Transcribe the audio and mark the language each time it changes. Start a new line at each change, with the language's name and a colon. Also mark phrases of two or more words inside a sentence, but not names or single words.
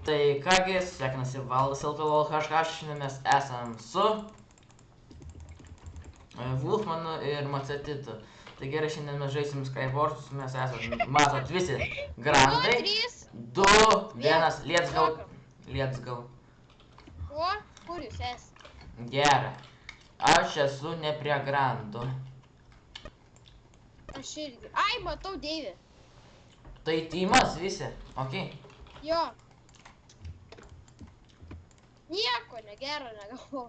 Lithuanian: Tai kągi, sveikinasi Valdas LTLHH, šiandien mes esam su Wolfmanu ir Macetitu. Tai gerai, šiandien mes žaisim Skywarsus, mes esam, matot, visi grandai. 2, 1,
English: let's go. Let's go.
Lithuanian: O, kur jūs esate? Gerai. Aš esu ne prie grandų. Aš irgi. Ai, matau Deivį. Tai tymas visi, okei? Jo. Nieko negero negavau.